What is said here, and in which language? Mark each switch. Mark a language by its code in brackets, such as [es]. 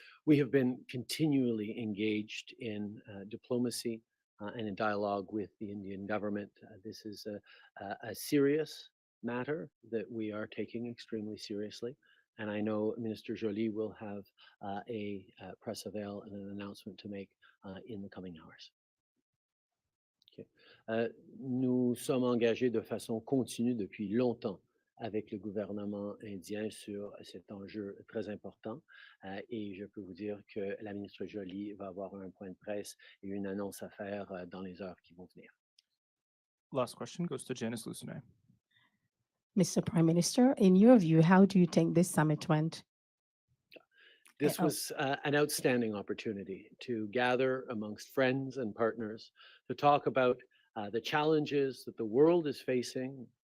[en] We have been continually engaged in diplomacy and in dialogue with the Indian government. This is a serious matter that we are taking extremely seriously. And I know Minister Joly will have a press avail and an announcement to make in the coming hours. Okay. [fr] Nous sommes engagés de façon continue depuis longtemps avec le gouvernement indien sur cet enjeu très important. Et je peux vous dire que la ministre Joly va avoir un point de presse et une annonce à faire dans les heures qui vont venir. [en] Last question goes to Janice Lucenay. Mr. Prime Minister, in your view, how do you think this summit went? This was an outstanding opportunity to gather amongst friends and partners to talk about the challenges that the world is facing,